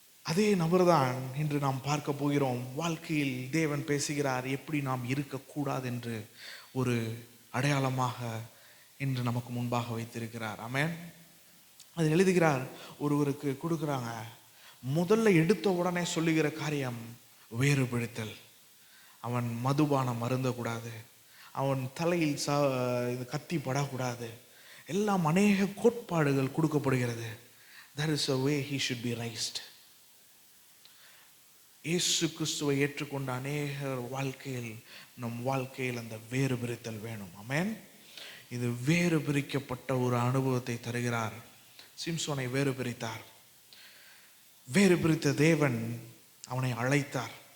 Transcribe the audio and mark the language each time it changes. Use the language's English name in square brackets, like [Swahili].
[Tamil] அதே நபர் தான் இன்று நாம் பார்க்க போகிறோம். வாழ்க்கையில் தேவன் பேசுகிறார், எப்படி நாம் இருக்கக்கூடாது என்று ஒரு அடையாளமாக இன்று நமக்கு முன்பாக வைத்திருக்கிறார். ஆமென். அது எழுதுகிறார். ஒருவருக்கு கொடுக்குறாங்க, முதல்ல எடுத்த உடனே சொல்லுகிற காரியம் வேறுபடுத்தல். அவன் மதுபானம் அருந்தக்கூடாது, அவன் தலையில் இது கத்தி படக்கூடாது, எல்லாம் அநேக கோட்பாடுகள் கொடுக்கப்படுகிறது. [English] There is a way he should be raised. [Tamil] இயேசு கிறிஸ்துவை ஏற்றுக்கொண்ட அநேக வாழ்க்கையில் நம் வாழ்க்கையில் அந்த வேறுபிரித்தல் வேணும். ஆமென். இது வேறு பிரிக்கப்பட்ட ஒரு அனுபவத்தை தருகிறார். சிம்சோனை வேறு பிரித்தார். வேறு பிரித்த தேவன் அவனை அழைத்தார்.